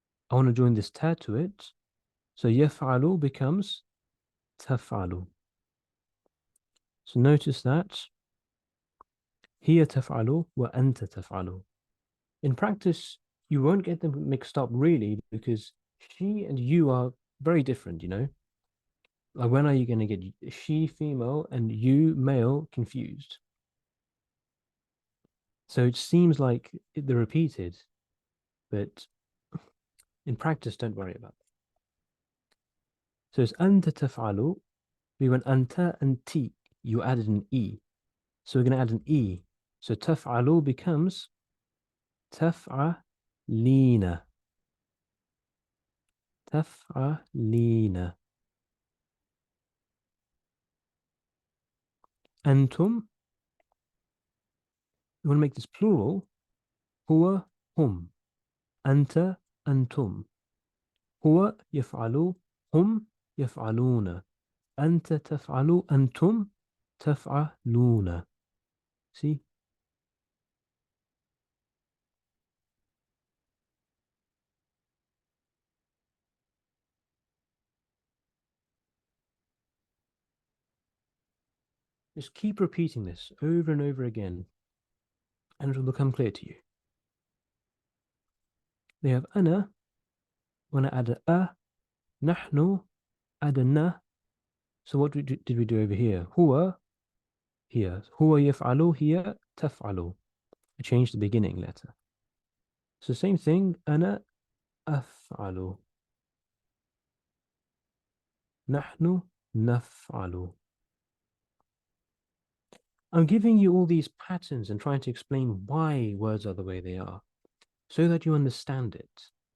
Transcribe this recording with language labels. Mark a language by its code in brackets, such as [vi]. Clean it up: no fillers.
[en] I want to join this ta to it. So يفعل becomes تفعل. So notice that [ar] هي تفعل وأنت تفعل. [en] In practice, you won't get them mixed up really, because she and you are very different, Like, when are you going to get she female and you male confused? So it seems like they're repeated, but in practice, don't worry about it. So it's anta taf'alu. We went anta and ti. You added an e. So we're going to add an e. So taf'alu becomes taf'alina. Taf'alina. Antum. You want to make this plural. Huwa hum. Anta antum. [ar] هو يفعل هم يفعلون أنت تفعل أنتم تفعلون. [en] See? Just keep repeating this over and over again, and it will become clear to you. They have أنا. When I add a, نحن, add a na. So what did we do over here? هو, here. [ar] هو يفعل, [en] here, [ar] تفعل. [en] I changed the beginning letter. So same thing, [ar] أنا أفعل. نحن نفعل. [en] I'm giving you all these patterns and trying to explain why words are the way they are, so that you understand it.